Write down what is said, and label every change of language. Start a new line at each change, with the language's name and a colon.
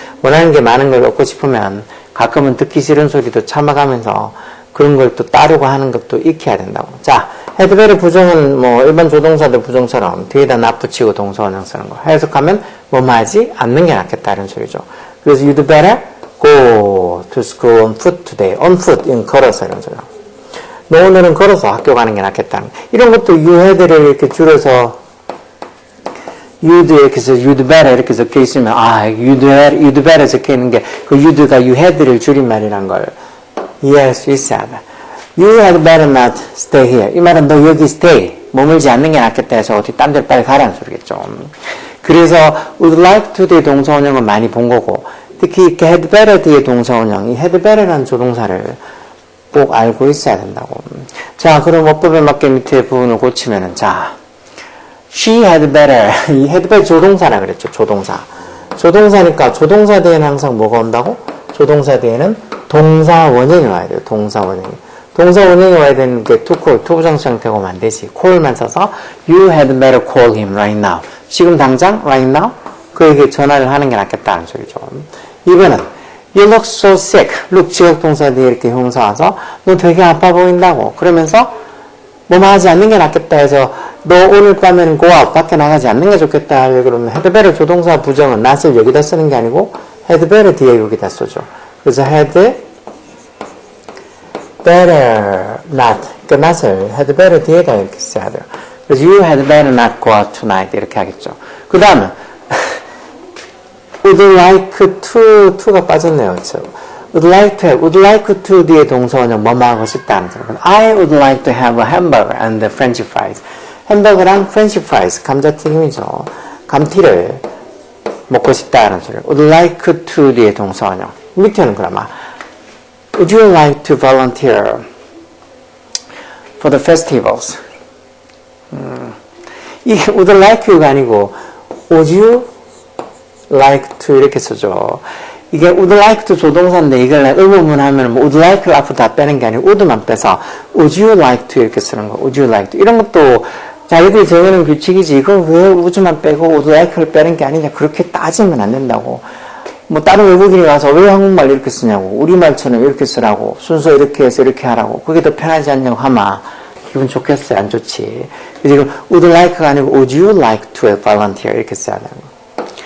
Korean: 원하는 게 많은 걸 얻고 싶으면 가끔은 듣기 싫은 소리도 참아가면서 그런 걸 또 따르고 하는 것도 익혀야 된다고. 자, had better 부정은 일반 조동사들 부정처럼 뒤에다 not 붙이고 동사원형 쓰는 거. 해석하면 뭐뭐 하지 않는 게 낫겠다 이런 소리죠. 그래서
English: you'd better go to school on foot today.
Korean: on foot, 이건 걸어서 이런 소리죠. 너 오늘은 걸어서 학교 가는 게 낫겠다는 거. 이런 것도 you had를 이렇게 줄여서 you'd 이렇게 해서 you'd better 이렇게 적혀 있으면 you'd better 적혀 있는 게 그 you'd가 you had를 줄임말이란 걸 이해할 수 있어야 돼.
English: You had better not stay here.
Korean: 이 말은 너 여기 stay 머물지 않는 게 낫겠다 해서 어디 딴 데 빨리 가라는 소리겠죠. 그래서 would like to 뒤에 동사원형은 많이 본 거고 특히 이렇게 had better 뒤에 동사원형 이 had better라는 조동사를 꼭 알고 있어야 된다고. 자, 그럼 어법에 맞게 밑에 부분을 고치면은 자, she had better 이 had better 조동사라 그랬죠. 조동사. 조동사니까 조동사 뒤에는 항상 뭐가 온다고? 조동사 뒤에는 동사 원형이 와야 돼요. 동사 원형이. 동사 원형이 와야 되는 게 to call, to 부정식 형태가 오면 안 되지. call만 써서
English: you had better call him right now.
Korean: 지금 당장 right now 그에게 전화를 하는 게 낫겠다는 소리죠. 이번은
English: you look so sick.
Korean: look 지역동사 뒤에 이렇게 형사 와서 너 되게 아파 보인다고. 그러면서 뭐뭐 하지 않는 게 낫겠다 해서 너 오늘 밤에는 go out 밖에 나가지 않는 게 좋겠다 하려 그러면 had better 조동사 부정은 not을 여기다 쓰는 게 아니고 had better 뒤에 여기다 쓰죠. 그래서 had better not 그 not을 had better 뒤에다 이렇게 써야 돼요. 그래서
English: you had better not go out tonight
Korean: 이렇게 하겠죠. 그 다음은 would like to가 빠졌네요. 그렇죠? would like to have, would like to 뒤에 동사원형 뭐뭐 하고 싶다는 소리.
English: I would like to have a hamburger and french fries.
Korean: 햄버거랑 french fries, 감자튀김이죠. 감튀를 먹고 싶다는 소리.
English: would like to
Korean: 뒤에 동사원형. 밑에는 그러면
English: would you like to volunteer for the festivals?
Korean: 이게 would like you가 아니고 would you like to 이렇게 쓰죠. 이게 would like to 조동사인데 이걸 의문문 하면 would like를 앞으로 다 빼는 게 아니고 would만 빼서 would you like to 이렇게 쓰는 거. would you like to 이런 것도 자기들이 정하는 규칙이지 이걸 왜 would만 빼고 would like를 빼는 게 아니냐 그렇게 따지면 안 된다고. 다른 외국인이 와서 왜 한국말 이렇게 쓰냐고 우리말처럼 이렇게 쓰라고 순서 이렇게 해서 이렇게 하라고 그게 더 편하지 않냐고 하마 기분 좋겠어요? 안 좋지? 지금 would like가 아니고 would you like to volunteer 이렇게 써야 되는 거.